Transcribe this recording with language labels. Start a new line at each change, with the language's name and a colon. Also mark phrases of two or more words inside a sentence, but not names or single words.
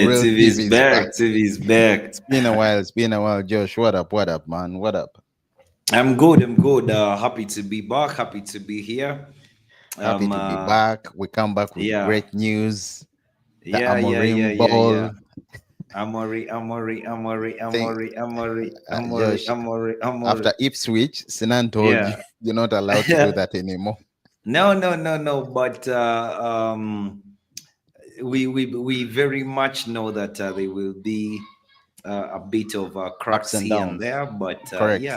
English: Yeah, real TV's TV is back. back. TV's back. It's been a while, Josh. What up, man? What up? I'm good. I'm good. Happy to be back. Happy to be here. Happy Um. to be Uh, back. We come back with yeah. great news. The Yeah. Yeah. Yeah. Amorim Yeah. Yeah. ball Amori. Amori. Amori. thing. Amori. Amori. Amori. Josh, Amori. after Amori. Ipswich, Sinan told you Yeah. you're not allowed to do that anymore. No. No. No. No. But we very much know that there will be a bit of Ups cracks and here and downs. there. But Correct.